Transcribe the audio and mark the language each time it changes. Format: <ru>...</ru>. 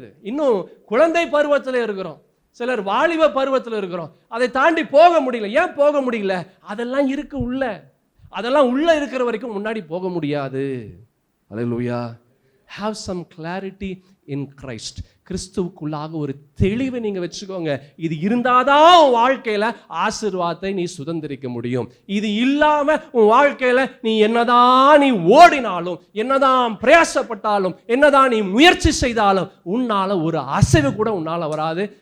<ta>இன்னும் குழந்தை பருவத்தில் இருக்கிறோம், சிலர் வாலிப பருவத்தில் இருக்கிறோம். அதை தாண்டி போக முடியல. ஏன் போக முடியல? அதெல்லாம் இருக்கு உள்ள. அதெல்லாம் உள்ள இருக்கிற வரைக்கும் முன்னாடி போக முடியாது. அல்லேலூயா.</ta> <en>Have some clarity in Christ.</en> <ta>கிறிஸ்துவுக்குள்ளாக ஒரு தெளிவை நீங்க வச்சுக்கோங்க. இது இருந்தாதான் உன் வாழ்க்கையில ஆசீர்வாதத்தை நீ சுதந்திரிக்க முடியும். இது இல்லாம உன் வாழ்க்கையில நீ என்னதான் ஓடினாலும், என்னதான் பிரயாசப்பட்டாலும், என்னதான் நீ முயற்சி செய்தாலும் உன்னால ஒரு அசைவு கூட உன்னால வராது.</ta>